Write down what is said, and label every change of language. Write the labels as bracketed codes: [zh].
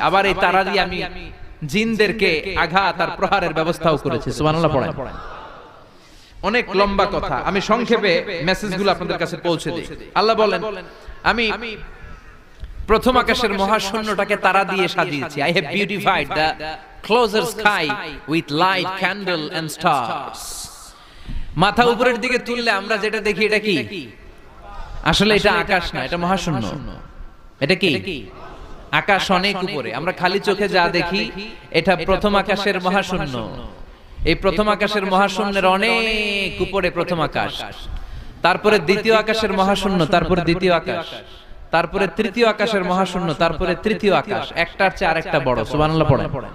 [bn] আবার এই তারা দিয়ে আমি জিনদেরকে আঘাত আর প্রহারের ব্যবস্থাও করেছি। সুবহানাল্লাহ পড়েন। অনেক লম্বা কথা, আমি সংক্ষেপে মেসেজগুলো আপনাদের কাছে পৌঁছে দিই। আল্লাহ বলেন আমি প্রথম আকাশের মহাশূন্যটাকে তারা দিয়ে সাজিয়েছি। [en] I have beautified the closer sky with light, candle and stars. [bn] মাথা উপরের দিকে তুললে আমরা যেটা দেখি এটা কি? আসলে এটা আকাশ না, এটা মহাশূন্য। এটা কি? আকাশ অনেক উপরে, আমরা খালি চোখে যা দেখি এটা প্রথম আকাশের মহাশূন্য। এই প্রথম আকাশের মহাশূন্যের অনেক উপরে প্রথম আকাশ, তারপরে দ্বিতীয় আকাশের মহাশূন্য, তারপরে দ্বিতীয় আকাশ, তারপরে তৃতীয় আকাশের মহাশূন্য, তারপরে তৃতীয় আকাশ, একটার চেয়ে আরেকটা বড়। সুবহানাল্লাহ পড়েন।